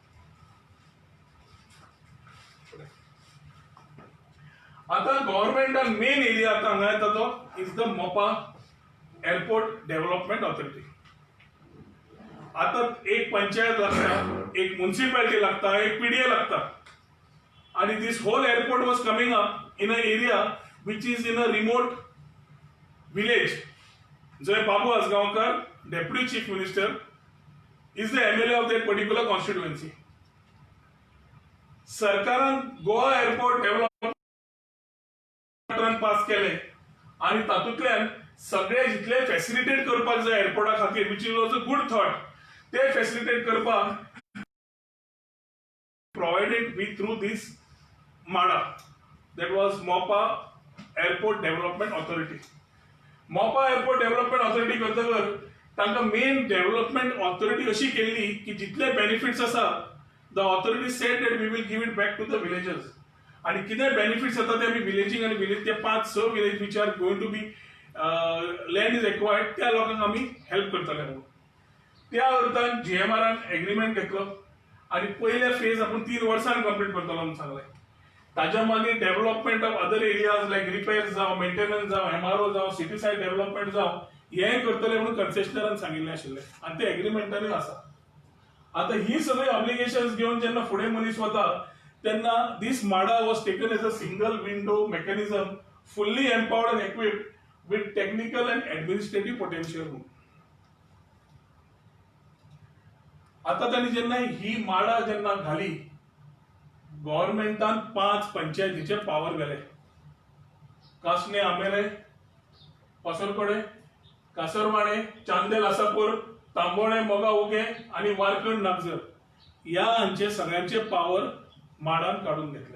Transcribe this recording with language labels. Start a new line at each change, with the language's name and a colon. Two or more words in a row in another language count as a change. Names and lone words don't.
Konkani: आता गव्हर्नमेंटान
English: main area
Konkani: आता हांगा येता तो
English: is the Mopa Airport Development Authority.
Konkani: आता एक पंचायत लागता, एक म्युनिसिपॅलिटी लागता, एक PDA लागता आणि
English: this whole airport was coming up in a area which is in a remote village. जय बाबू आसगांवकर deputy chief minister is the MLA of that particular constituency.
Konkani: सरकारान गोवा एअरपोर्ट डेव्हलपमेंट पास केले आणि तातूंतल्यान सगळे जितले फॅसिलिटेट करपाक जाय एअरपोर्टा खातीर
English: which is also good thought
Konkani: ते फॅसिलिटेट करपाक
English: provided we through this MADA that was Mopa Airport Development Authority. मोपा एअरपोर्ट डेव्हलपमेंट ऑथॉरिटी
Konkani: करतकर तांकां
English: main development authority
Konkani: अशी केल्ली की जितले बेनिफिट्स आसा
English: the authority said that we will give it back to the villagers.
Konkani: आणि कितें बेनिफिट्स येता ते आमी विलेजींग आनी विलेज ते 5-6 विलेज
English: which are going to be land is acquired
Konkani: त्या लोकांक आमी हेल्प करतले म्हणून. त्या अर्थान GMRन एग्रीमेंट घेतलो आणि पयले फेज आपूण 3 वर्सांन कंप्लीट करतलो म्हणून सांगलें. ताच्या मागीर
English: development of other areas like repairs
Konkani: जावं, मेंटेनन्स जावं, MRO जावं,
English: city side development
Konkani: जावं हें करतले म्हणून कन्सेशनरान सांगिल्लें आशिल्लें आणि ते एग्रीमेंटानूय आसा. आता ही सगळी ऑब्लिगेशन्स घेवन जेन्ना फुडें मनीस वता तेन्ना
English: this MADA was taken as a single window mechanism fully empowered and equipped with technical and administrative potential म्हणून.
Konkani: आता त्यांनी जेन्ना ही माडा जेन्ना घाली गव्हर्नमेंटान 5 पंचायतीचे पावर गेले. कासने आमेरे, पासरकोडे, कासरवाडे, चांदेल आसापूर, तांबोळे मोगा उगे आणि वारकंड नागझर या हांचे सगळ्यांचे पावर माडान काढून घेतले.